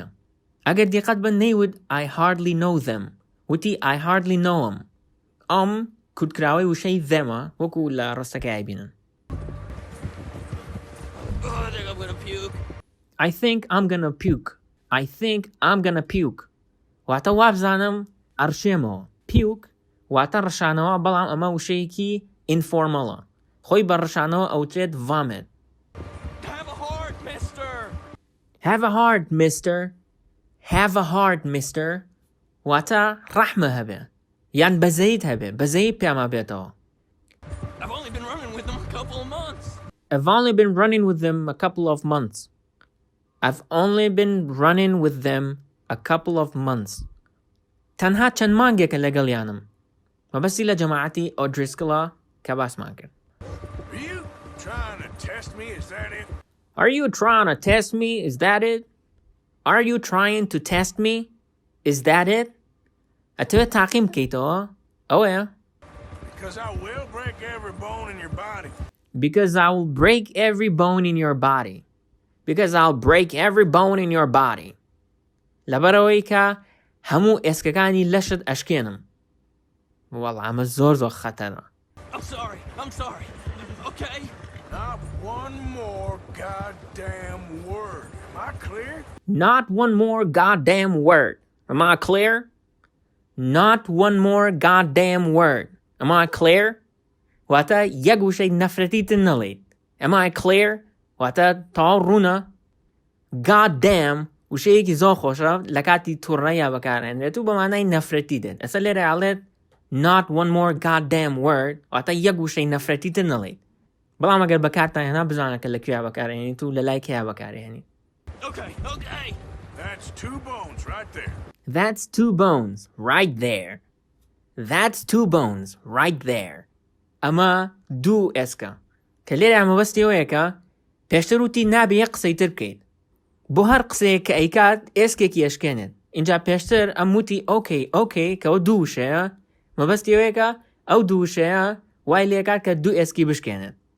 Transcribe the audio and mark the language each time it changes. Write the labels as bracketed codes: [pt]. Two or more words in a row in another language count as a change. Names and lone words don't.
[ckb] ئەگەر دیقەت بە نەیوت [en] I hardly know them. وتی I hardly know them. [ckb] ئەم کورتکراوەی وشەی themە وەکو لە ڕستەکەی بینن. [en] I think I'm gonna puke. I think I'm gonna puke. [ckb] واتە وابزانم ئەڕشێمەوە. Puke واتە ڕشانەوە بەڵام ئەمە وشەیەکی ئینفۆرمەڵە. خۆی بە ڕشانەوە ئەوترێت vomit. [en] Have a heart, mister. Have a heart, mister. Have a heart, mister. [ckb] واتە ڕەحمە هەبێ. یان بەزەیت هەبێ. بەزەی پێما بێتەوە. [en] I've only been running with them a couple of months. I've only been running with them a couple of months. I've only been running with them a couple of months. [ckb] تەنها چەند مانگێکە لەگەڵیانم. مەبەستی لە جەماعەتی ئۆدریسکڵە کە باسمان کرد. [en] Are you trying to test me? Is that it? Are you trying to test me? Is that it? Are you trying to test me? Is that it? [ckb] ئەتەوێت تاقیم بکەیتەوە؟ ئەوەیە؟ [en] Because I will break every bone in your body. Because I will break every bone in your body. Because I'll break every bone in your body. [ckb] لەبەرەوەی کە هەموو ئێسکەکانی لەشت ئەشکێنم. وەڵا ئەمە زۆر خەتەرە. [en] I'm sorry. Okay? Not one more goddamn word. Am I clear? Not one more goddamn word. Am I clear? Not one more goddamn word. Am I clear? [ckb] واتە یەک وشەی نەفرەتیتن نەڵێیت. [en] Am I clear? [ckb] واتە تاو ڕوونە. Goddamn وشەیەکی زۆر خۆشە لە کاتی تووڕەیە بەکارهێنرێت و بەمانای نەفرەتی دێت. ئەسا لێرە ئاڵێت [en] Not one more goddamn word. [ckb] واتە یەک وشەی نەفرەتیتن نەڵێیت. بەڵام ئەگەر بەکارتان هێنا بزانە کە لەکوێ بەکارهێنیت و لە لای کێیە بەکارهێنیت. [en] Okay. That's 2 bones right there. That's 2 bones right there. That's 2 bones right there. [ckb] ئەمە 2 ئێسکە. کە لێرە ئەمەبەستی ئەوەیە کە پێشتر وتی نابێ یەک قسەی تر بکەیت. بۆ هەر قسەیەک کە ئەیکات ئێسکێکی ئەشکێنێت. اینجا پێشتر ئەم وتی ئۆکەی کەەوە 2 وشەیە مەبەستی ئەوەیە کە ئەو 2 وشەیە وای لێکات کە 2 ئێسکی بشکێنێت.